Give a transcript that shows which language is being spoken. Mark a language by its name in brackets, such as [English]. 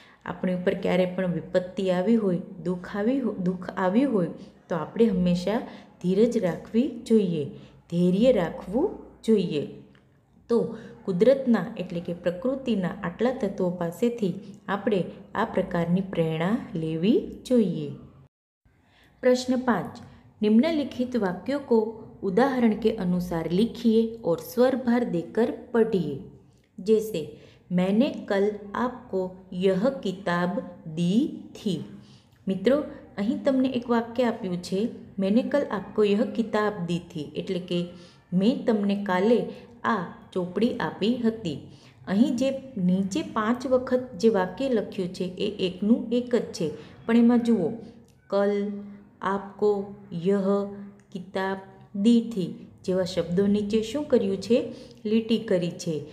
[Gujarati] આપણી ઉપર ક્યારે પણ વિપત્તિ આવી હોય, દુઃખ આવ્યું હોય તો આપણે હંમેશા ધીરજ રાખવી જોઈએ, ધૈર્ય રાખવું જોઈએ. તો કુદરતના એટલે કે પ્રકૃતિના આટલા તત્વો પાસેથી આપણે આ પ્રકારની પ્રેરણા લેવી જોઈએ. [Hindi] प्रश्न 5. निम्नलिखित वाक्यों को उदाहरण के अनुसार लिखिए और स्वर भर देकर पढ़िए. जैसे मैंने कल आपको यह किताब दी थी. [Gujarati] મિત્રો અહીં તમને એક વાક્ય આપ્યું છે, [Hindi] મેને કલ આપકો યહ કિતાબ દી થી, [Gujarati] એટલે કે મેં તમને કાલે આ ચોપડી આપી હતી. અહીં જે નીચે 5 વખત જે વાક્ય લખ્યું છે એ એકનું એક જ છે, પણ એમાં જુઓ, કલ, આપકો, યહ, કિતાબ, દી થી જેવા શબ્દો નીચે શું કર્યું છે? લીટી કરી છે.